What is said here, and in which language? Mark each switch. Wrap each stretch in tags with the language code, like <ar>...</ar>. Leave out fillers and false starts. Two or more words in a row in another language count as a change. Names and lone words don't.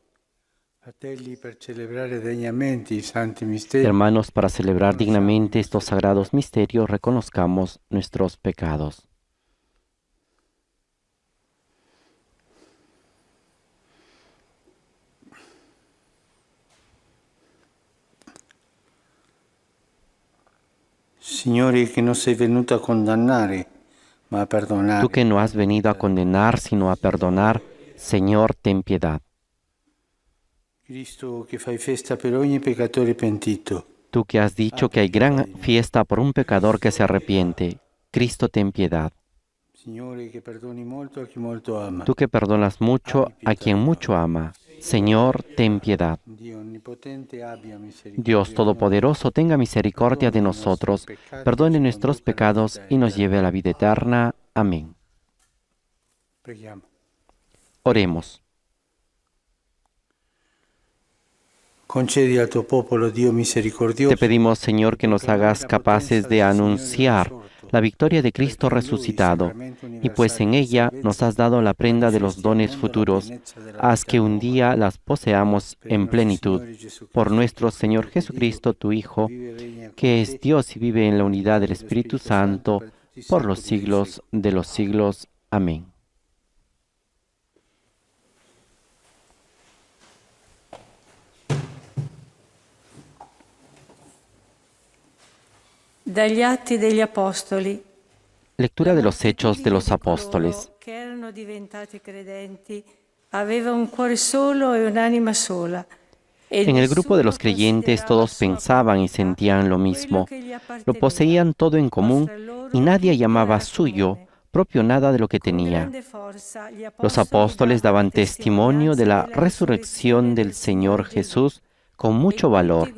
<es>Hermanos, para celebrar dignamente estos sagrados misterios, reconozcamos nuestros pecados.</es> <it>Signore, que no sei venuto a condannare, ma a perdonare.</it> <es>Tú que no has venido a condenar, sino a perdonar, Señor, ten piedad.</es> <it>Cristo, che fai festa per ogni peccatore pentito.</it> <es>Tú que has dicho que hay gran fiesta por un pecador que se arrepiente, Cristo, ten piedad.</es> <it>Signore, che perdoni molto a chi molto ama.</it> <es>Tú que perdonas mucho a quien mucho ama. Señor, ten piedad.</es> <it>Dio onnipotente abbia misericordia</it> <es>Dios</es> <it>di noi,</it> <es>Todopoderoso, tenga misericordia de nosotros, perdone nuestros pecados y nos lleve a la vida eterna. Amén.</es> <it>Preghiamo.</it> <es>Oremos.</es> <it>Concedi al tuo popolo, Dio misericordioso,</it> <es>Te pedimos, Señor, que nos hagas capaces de anunciar la victoria de Cristo resucitado, y pues en ella nos has dado la prenda de los dones futuros, haz que un día las poseamos en plenitud. Por nuestro Señor Jesucristo, tu Hijo, que es Dios y vive en la unidad del Espíritu Santo, por los siglos de los siglos. Amén.</es> <it>Dagli Atti degli Apostoli.</it> <es>Lectura de los Hechos de los Apóstoles.</es> <it>Che erano diventati credenti, aveva un cuore solo e un'anima sola.</it> <es>En el grupo de los creyentes todos pensaban y sentían lo mismo, lo poseían todo en común y nadie llamaba suyo propio nada de lo que tenía. Los apóstoles daban testimonio de la resurrección del Señor Jesús con mucho valor.</es>